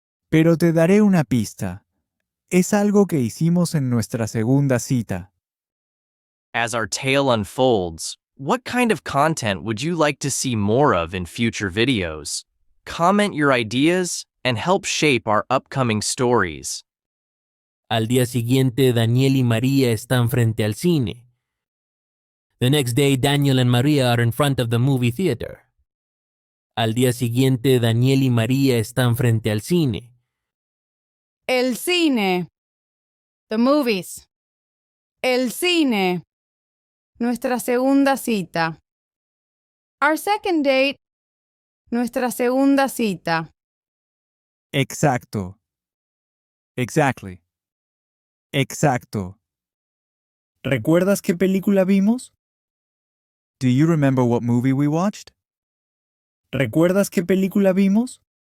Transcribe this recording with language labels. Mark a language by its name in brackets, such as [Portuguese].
[Spanish] Pero te daré una pista. Es algo que hicimos en nuestra segunda cita. [English] As our tale unfolds, what kind of content would you like to see more of in future videos? Comment your ideas and help shape our upcoming stories. [Spanish] Al día siguiente, Daniel y María están frente al cine. [English] The next day, Daniel and Maria are in front of the movie theater. [Spanish] Al día siguiente, Daniel y María están frente al cine. El cine. [English] The movies. [Spanish] El cine. Nuestra segunda cita. [English] Our second date. [Spanish] Nuestra segunda cita. Exacto. [English] Exactly. [Spanish] Exacto. ¿Recuerdas qué película vimos? [English] Do you remember what movie we watched? [Spanish] ¿Recuerdas qué película vimos?